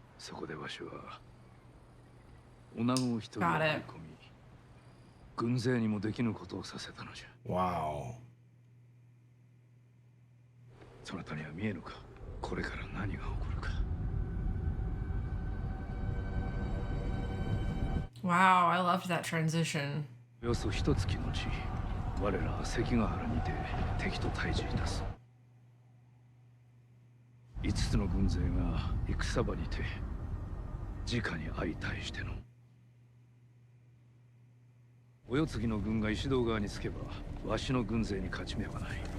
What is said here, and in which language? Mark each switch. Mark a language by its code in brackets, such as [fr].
[ja] そこでわしは女子を一人送り込み、軍勢にもできぬことをさせたのじゃ。 [en] Wow. [ja] そなたには見えぬか、これから何が起こるか。 [en] Wow, I loved that transition. [ja] およそ一月のち、我らは関ヶ原にて敵と対峙いたす。 5つの軍勢が戦場にて直に相対しての。お世継ぎの軍が石堂側につけば、わしの軍勢に勝ち目はない。